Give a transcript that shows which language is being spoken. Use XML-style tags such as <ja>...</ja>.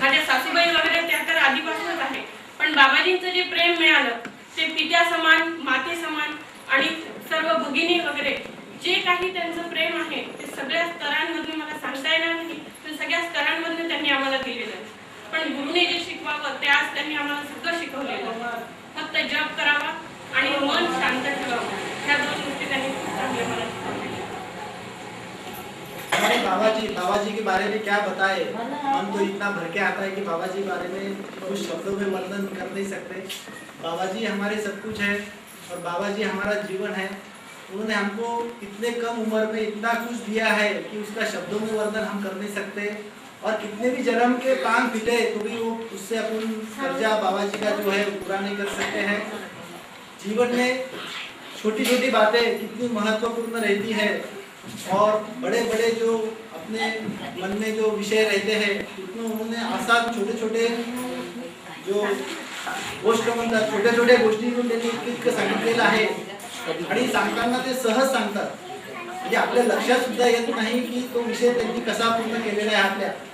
<mr>माझ्या सासूबाई वगैरे त्या तर आधीपासूनच आहे, पण बाबाजींचं जे प्रेम मिळालं ते पित्या समान, माते समान आणि सर्व भगिनी वगैरे जे काही त्यांचं प्रेम आहे ते सगळ्या स्तरांमधून मला सांगता येणार नाही, पण सगळ्या स्तरांमधून त्यांनी आम्हाला दिलेलं आहे. पण गुरुने जे शिकवावं ते आज त्यांनी आम्हाला सगळं शिकवलेलं. फक्त जप करावा आणि मन शांत ठेवावं, ह्या 2 गोष्टी त्यांनी खूप चांगल्या मला शिकवल्या.</mr> <hi>बाबा जी के बारे में क्या बताए। हम तो इतना भर के आता है कि बाबा जी के बारे में कुछ शब्दों में वर्णन कर नहीं सकते। बाबा जी हमारे सब कुछ है और बाबा जी हमारा जीवन है। उन्होंने हमको इतने कम उम्र में इतना कुछ दिया है कि उसका शब्दों में वर्णन हम कर नहीं सकते। और कितने भी जन्म के पांग फिले तो भी वो उससे अपन कर्जा बाबा जी का जो है पूरा नहीं कर सकते हैं। जीवन में छोटी छोटी बातें कितनी महत्वपूर्ण रहती है और बड़े बड़े जो अपने मन में जो विषय रहते हैं कितने उन्होंने आसान छोटे छोटे जो</hi> <mr>गोष्ट म्हणतात छोट्या छोट्या गोष्टी त्यांनी इतकं सांगितलेलं आहे आणि सांगताना ते सहज सांगतात, म्हणजे आपल्या लक्षात सुद्धा येत नाही की तो विषय त्यांनी कसा पूर्ण केलेला आहे.</mr>